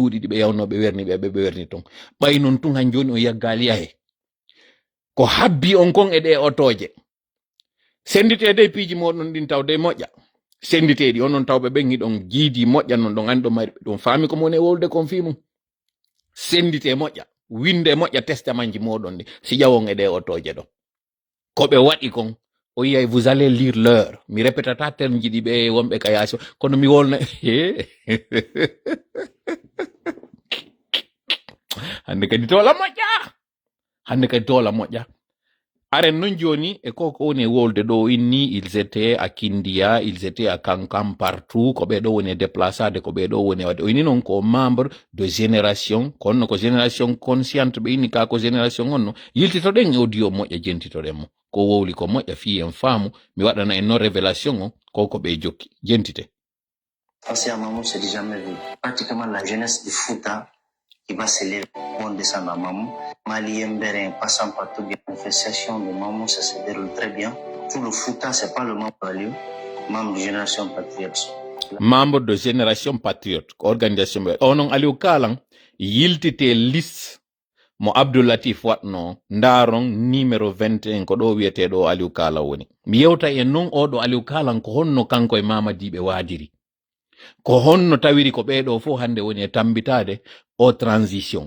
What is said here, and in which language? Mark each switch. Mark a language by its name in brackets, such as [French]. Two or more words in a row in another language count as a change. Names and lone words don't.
[Fula] cuuɗi ɗi ɓe yawnoɓe werni ɓe werni ton ɓay non tun han joni on yaggali yahe ko habbi on kon e ɗe otoje senditede e piiji moɗon ɗin tawde moƴƴa senditeɗi onon tawɓe ɓen hiɗon jiidi moƴƴa non ɗon andi ɗon mari ɗum faami ko mon e wolde kon fimum sendite moƴƴa winde moƴƴa testament ji moɗon ɗi si ƴawon e ɗe otoje ɗo ko ɓe waɗi kon o yiyay [French] vous allez lire l'heure [Fula] mi répétata terme ji ɗi ɓe wonɓe ka yaasi kono mi wolna hande kadi tola moƴƴa hande kadi tola moƴƴa aren non joni e koko woni e wolde ɗo inni [French] ils étaient à Kindia, ils étaient à Kankam [Fula] partout ko ɓe ɗo woni déplaçade ko ɓe ɗo woni wadde o inni noon ko [French] membre de génération [Fula] konno ko [French] génération consciente [Fula] ɓe inni ka ko génération onno yiltitoɗen e audio moƴƴa jentitoɗen mo ko wowli ko moƴƴa fi en faamu mi waɗana en non révélation o koko ɓe jokki jentite. [French] Passer à Mamou, c'est jamais vu. Pratiquement la jeunesse du Fouta qui va s'élever, on descend à Mamou. Malien, Bérin, passant par toute la manifestation de Mamou, ça se déroule très bien. Tout le Fouta, c'est pas le membre de membre de Génération Patriote. Membre de Génération Patriote, organisation. [Fula] Onon Aliou Kalang, yiltite liste mo Abdoulatif watno ndaron numéro 21 ko ɗo wiyeteɗo Aliou Kala woni. Mi yewta e non oɗo Aliou Kalan ko honno kanko e Mamadiɓe waadiri. Ko honno tawiri ko ɓeɗo fo hande woni e tambitade o transition.